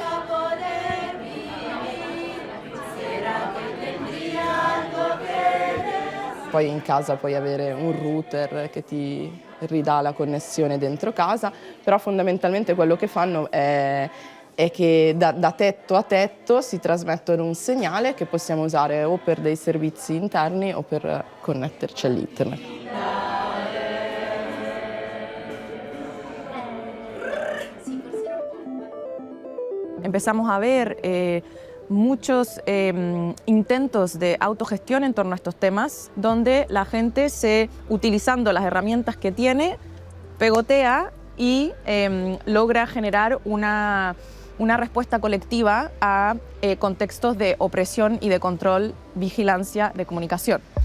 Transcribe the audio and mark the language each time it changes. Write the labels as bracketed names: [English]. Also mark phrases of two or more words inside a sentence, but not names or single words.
[Italian] Poi in casa puoi avere un router che ti ridà la connessione dentro casa, però fondamentalmente quello che fanno è che da tetto a tetto si trasmettono un segnale che possiamo usare o per dei servizi interni o per connetterci all'internet. [Spanish] Empezamos a ver muchos intentos de autogestión en torno a estos temas, donde la gente utilizando las herramientas que tiene, pegotea y logra generar una respuesta colectiva a contextos de opresión y de control, vigilancia de comunicación.